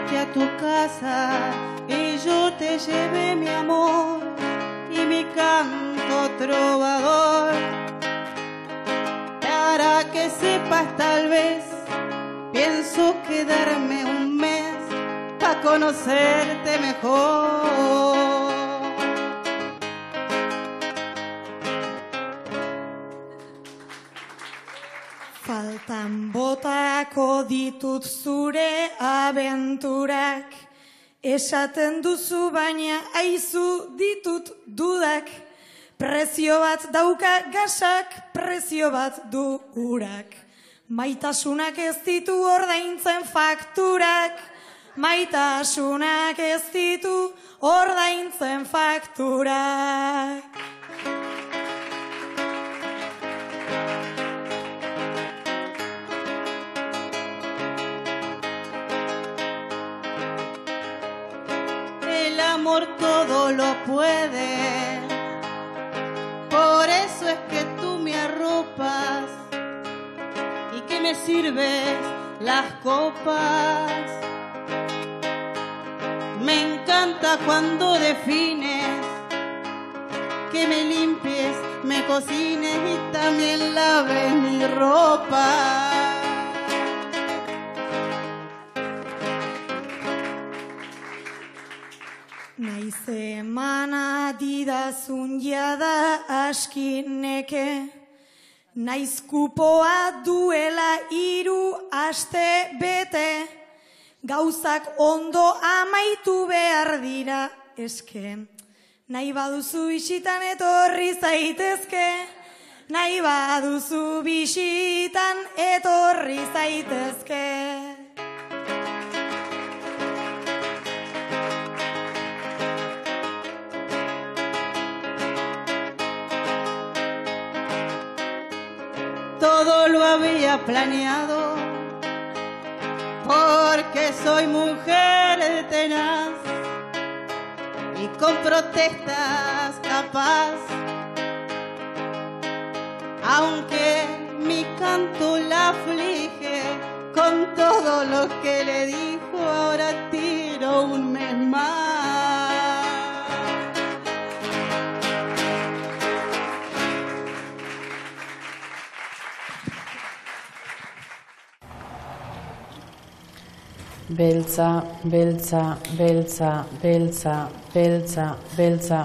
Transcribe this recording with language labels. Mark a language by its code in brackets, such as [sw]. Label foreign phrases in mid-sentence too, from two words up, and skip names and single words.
[es] tu casa y yo te llevé mi amor y mi canto trovador. Para que sepas, tal vez pienso quedarme un mes para conocerte mejor. [eu] Faltan botako ditut zure abenturak, esaten duzu baina aizu ditut dudak, prezio bat dauka gasak, prezio bat du urak. Maitasunak ez ditu ordaintzen fakturak, maitasunak ez ditu ordaintzen fakturak. [es] El amor todo lo puede, por eso es que tú me arropas y que me sirves las copas. Me encanta cuando defines, que me limpies, me cocines y también laves mi ropa. [eu] Naiz emana didazun jada aski neke, naiz kupoa duela 3 aste bete, gauzak ondo amaitu behar dira eske. Nahi baduzu bisitan etorri zaitezke, nahi baduzu bisitan etorri zaitezke. [es] Todo lo había planeado, porque soy mujer tenaz y con protestas capaz. Aunque mi canto la aflige, con todo lo que le dijo, ahora tiro un mes más. [eu] Beltza, beltza, beltza, beltza, beltza, beltza.